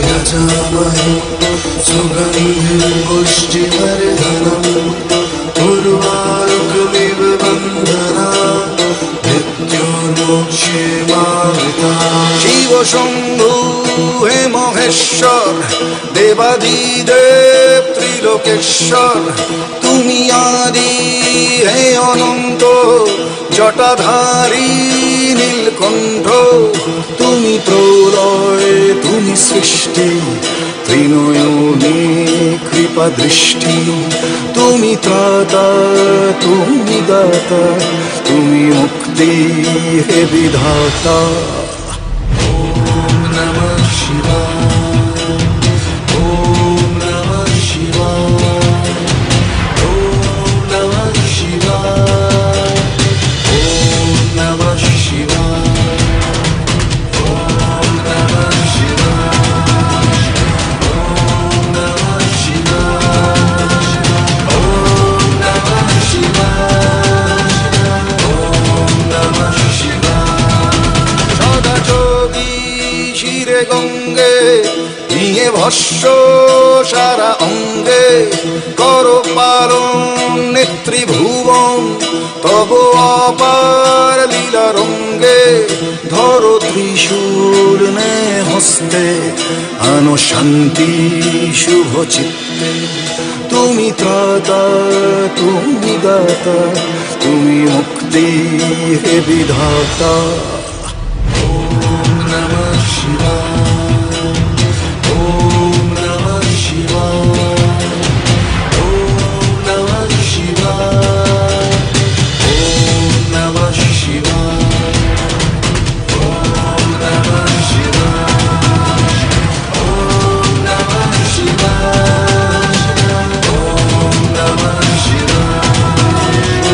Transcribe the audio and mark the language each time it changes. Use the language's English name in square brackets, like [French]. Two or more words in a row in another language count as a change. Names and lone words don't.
[Sanskrit] यजामहे सुगन्धिं पुष्टिवर्धनम् उर्वारुकमिव बन्धनात् मृत्योर्मोक्षेमामृता। [Bangla] শিব শম্ভো হে মহেশ্বর দেবাদিদেব ত্রিলোকেশ্বর তুমি আদি হে অনন্ত জটাধারী নীলকণ্ঠ তুমি প্রলয় তুমি সৃষ্টি ত্রিনয়নে কৃপা দৃষ্টি তুমি ত্রাতা তুমি দাতা তুমি মুক্তি হে বিধাতা। [Sanskrit] ॐ नमः शिवाय ॐ नमः शिवाय ॐ नमः शिवाय ॐ नमः शिवाय ॐ नमः शिवाय ॐ नमः शिवाय ॐ नमः शिवाय ॐ नमः शिवाय। [Bangla] সদা যোগী শিরে গঙ্গে নিয়ে ভস্য সারা অঙ্গে করো পালন নেত্রীভুবন তব অপার লীলা রঙ্গে ধরো ত্রিশূল নে হস্তে আনো শান্তি শুভ চিত্তে তুমি ত্রাতা তুমি দাতা তুমি মুক্তি হে বিধাতা। [Sanskrit] ॐ नमः शिवाय ॐ नमः शिवाय ॐ नमः शिवाय ॐ नमः शिवाय ॐ नमः शिवाय ॐ नमः शिवाय ॐ नमः शिवाय।